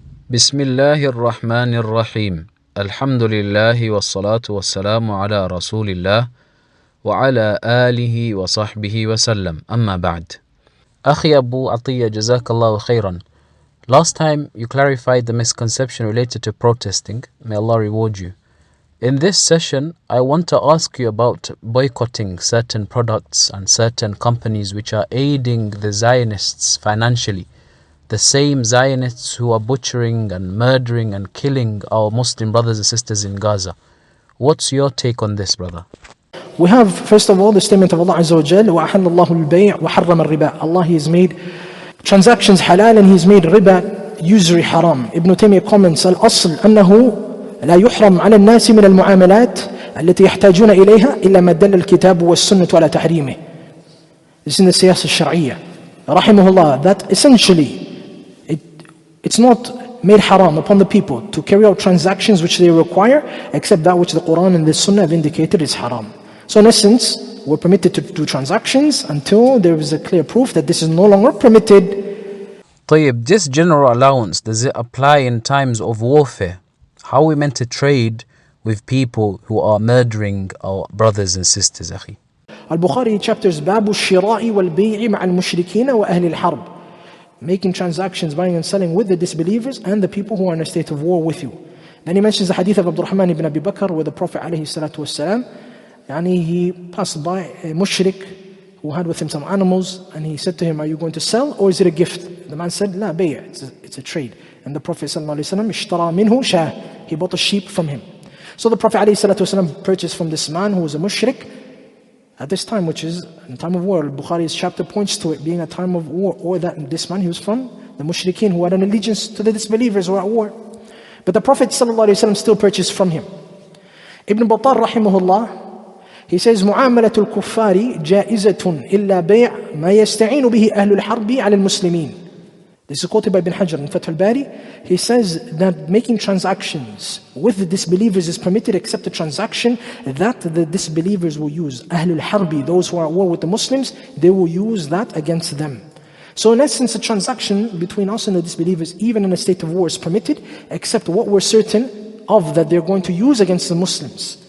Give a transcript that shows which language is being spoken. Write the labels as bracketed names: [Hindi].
[Arabic] بسم الله الرحمن الرحيم الحمد لله والصلاة والسلام على رسول الله وعلى آله وصحبه وسلم أما بعد أخي Abu Atiyya Jazakallahu khairan. [English] Last time you clarified the misconception related to protesting. May Allah reward you. In this session, I want to ask you about boycotting certain products and certain companies which are aiding the Zionists financially. The same Zionists who are butchering and murdering and killing our Muslim brothers and sisters in Gaza. What's your take on this, brother? We have, first of all, the statement of Allah Azza wa Jal, [Arabic] وَأَحَلَّ اللَّهُ الْبَيْعَ وَحَرَّمَ الرِّبَا. [English] Allah, He has made transactions halal and He has made riba, usury, haram. [Arabic] Ibn Taymiyyah comments, الأصل أنه لا يحرم على الناس من المعاملات التي يحتاجون إليها إلا ما دل الكتاب والسنة على تحريمه. [English] This is in the siyasa al-shar'iyya. Rahimahullah, that essentially it's not made haram upon the people to carry out transactions which they require, except that which the Quran and the Sunnah have indicated is haram. So in essence, we're permitted to do transactions until there is a clear proof that this is no longer permitted. طيب, this general allowance, does it apply in times of warfare? How are we meant to trade with people who are murdering our brothers and sisters, أخي? [Arabic] Al-Bukhari chapters باب الشراء والبيع مع المشركين وأهل الحرب. [English] Making transactions, buying and selling with the disbelievers and the people who are in a state of war with you. Then he mentions the hadith of Abdurrahman ibn Abi Bakr, where the Prophet ﷺ, he passed by a mushrik who had with him some animals, and he said to him, "Are you going to sell or is it a gift?" The man said, "La bay', it's a trade." And the Prophet ﷺ, [Arabic] "Ishtara minhu shah." [English] He bought a sheep from him. So the Prophet ﷺ purchased from this man who was a mushrik at this time, which is in time of war. Bukhari's chapter points to it being a time of war, or that this man, he was from the mushrikeen who had an allegiance to the disbelievers who were at war. But the Prophet ﷺ still purchased from him. [Arabic] Ibn Battal rahimahullah, he says, معاملة الكفار جائزة إلا بيع ما يستعين به أهل الحرب على المسلمين. [English] This is quoted by Ibn Hajar in Fath al-Bari. He says that making transactions with the disbelievers is permitted, except the transaction that the disbelievers will use. Ahlul Harbi, those who are at war with the Muslims, they will use that against them. So in essence, a transaction between us and the disbelievers, even in a state of war, is permitted, except what we're certain of that they're going to use against the Muslims.